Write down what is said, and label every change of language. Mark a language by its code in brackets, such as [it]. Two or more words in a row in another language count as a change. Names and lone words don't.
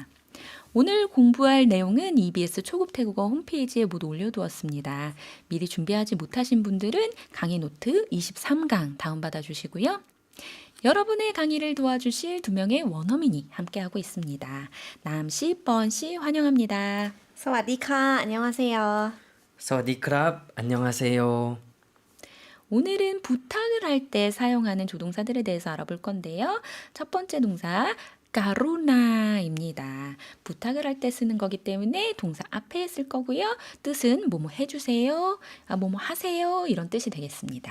[ko] 오늘 공부할 내용은 EBS 초급 태국어 홈페이지에 모두 올려두었습니다. 미리 준비하지 못하신 분들은 강의 노트 23강 다운받아 주시고요. 여러분의 강의를 도와주실 2명의 원어민이 함께하고 있습니다. 남씨, 뻔씨 환영합니다. [th] สวัสดีค่ะ 안녕하세요. สวัสดีครับ 안녕하세요. [ko] 오늘은 부탁을 할 때 사용하는 조동사들에 대해서 알아볼 건데요. 첫 번째 동사 까루나입니다. 부탁을 할 때 쓰는 거기 때문에 동사 앞에 쓸 거고요. 뜻은 뭐뭐 해주세요, 뭐뭐 하세요 이런 뜻이 되겠습니다.